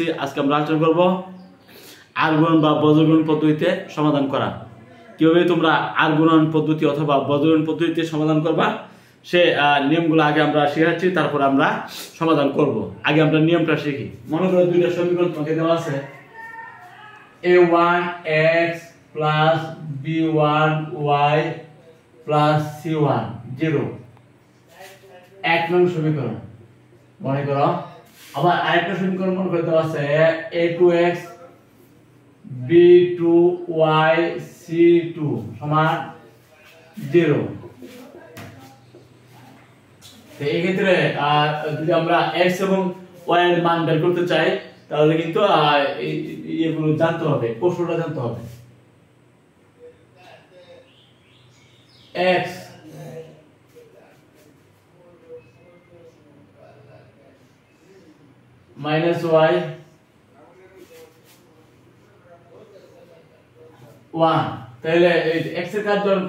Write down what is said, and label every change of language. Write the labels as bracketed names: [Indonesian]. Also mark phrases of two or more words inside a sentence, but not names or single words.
[Bangla] আজকে আমরা আলোচনা করব আর গুণন বা বজ্রগুণন পদ্ধতিতে সমাধান করা। কিভাবে তোমরা আর গুণন পদ্ধতি অথবা বজ্রগুণন পদ্ধতিতে সমাধান করবা সে নিয়মগুলো আগে আমরা শিখাচ্ছি, তারপর আমরা সমাধান করব। আগে আমরা নিয়মটা শিখি। মনে করো দুইটা সমীকরণ তোমাকে দেওয়া আছে, [English] a1x plus b1y plus c1 0, [Bangla] এক নং সমীকরণ। মনে করো আবার আরেকটা সমীকরণ মনে করে দেওয়া আছে a2x b2y c2 সমান 0। এই ক্ষেত্রে যদি আমরা x এবং y এর মান বের করতে চাই তাহলে কিন্তু এগুলো জানতে হবে, কৌশলটা জানতে হবে। [English] x minus y 1, [Bangla] তাহলে x এর কাজ যখন